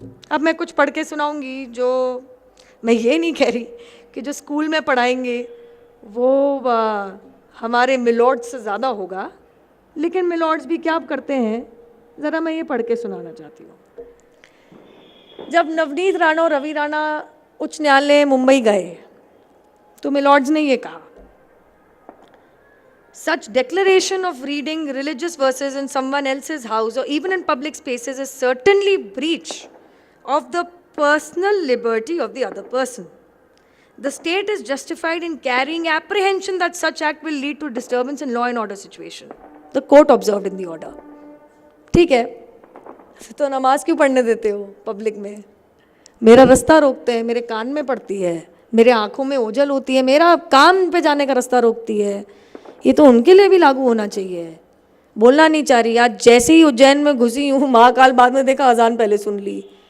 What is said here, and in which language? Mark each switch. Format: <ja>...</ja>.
<hi>अब मैं कुछ पढ़ के सुनाऊंगी, जो मैं ये नहीं कह रही कि जो स्कूल में पढ़ाएंगे वो हमारे मिलॉर्ड्स से ज़्यादा होगा, लेकिन मिलॉर्ड्स भी क्या करते हैं ज़रा मैं ये पढ़ के सुनाना चाहती हूँ। जब नवनीत राणा और रवि राणा उच्च न्यायालय मुंबई गए तो मिलॉर्ड्स ने ये कहा,</hi> <en>Such declaration of reading religious verses in someone else's house or even in public spaces is certainly breach of the personal liberty of the other person. The state is justified in carrying apprehension that such act will lead to disturbance in law and order situation. The court observed in the order.</en> <hi>ठीक है, तो नमाज क्यों पढ़ने देते हो public में? मेरा रास्ता रोकते हैं, मेरे कान में पड़ती है, मेरे आंखों में ओझल होती है, मेरा काम पे जाने का रास्ता रोकती है। ये तो उनके लिए भी लागू होना चाहिए। बोलना नहीं चाह रही, आज जैसे ही उज्जैन में घुसी हूँ महाकाल, बाद में देखा अजान पहले सुन ली।</hi>